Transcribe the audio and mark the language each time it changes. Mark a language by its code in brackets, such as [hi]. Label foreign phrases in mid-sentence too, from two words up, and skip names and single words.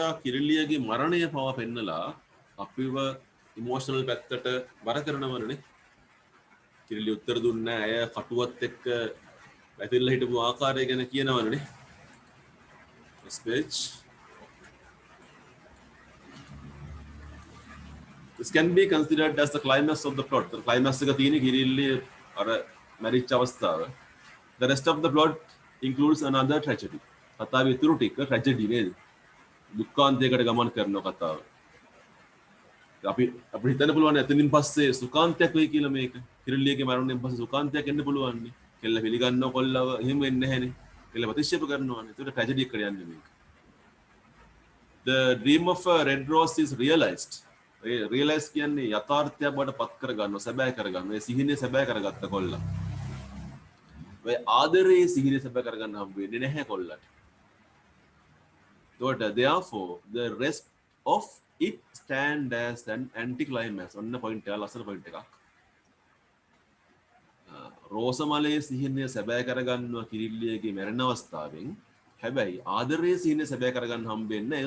[si] කිරිල්ලියගේ මරණය පවා පෙන්නලා අපිව ඉමෝෂනල් පැත්තට බර කරනවනේ. කිරිල්ලිය උත්තර දුන්නේ නැහැ. අය කටුවත් එක්ක වැතිරලා හිටපු ආකාරය ගැන කියනවනේ. [en] Next page. This can be considered as the climax of the plot. The climax [si] එක තියෙන්නේ කිරිල්ලිය අර මැරිච්ච අවස්ථාව. [en] The rest of the plot includes another tragedy. [si] කතාවේ ඉතුරු ටික tragedy නේද? දුක්ඛාන්තයකට ගමන් කරන කතාව. අපිට හිතන්න පුළුවන් එතනින් පස්සේ සුඛාන්තයක් වෙයි කියලා මේක. කිරිල්ලියගේ මරණයෙන් පස්සේ සුඛාන්තයක් එන්න පුළුවන් නේ. කෙල්ල පිළිගන්නව කොල්ලව එහෙම වෙන්නේ නැහැනේ. කෙල්ල ප්‍රතික්ෂේප කරනවානේ. ඒකට tragedy එකට යන්නේ මේක. [en] The dream of a red rose is realized. [si] Realize කියන්නේ යථාර්ථයක් බවට පත් කර ගන්නවා, සැබෑ කර ගන්නවා. ඒ සිහිනේ සැබෑ කරගත්ත කොල්ලා. ඔය ආදරේ සිහිනේ සැබෑ කරගන්න හම්බ වෙන්නේ නැහැ කොල්ලට. [en] Therefore, the rest of it stand as an anticlimax. [si] ඔන්න point එක ලස්සන point එකක්. රෝසමලේ සිහිනය සැබෑ කරගන්නවා කිරිල්ලියගේ මරණ අවස්ථාවෙන්. හැබැයි ආදරයේ සිහිනය සැබෑ කරගන්න හම්බෙන්නේ නැහැ.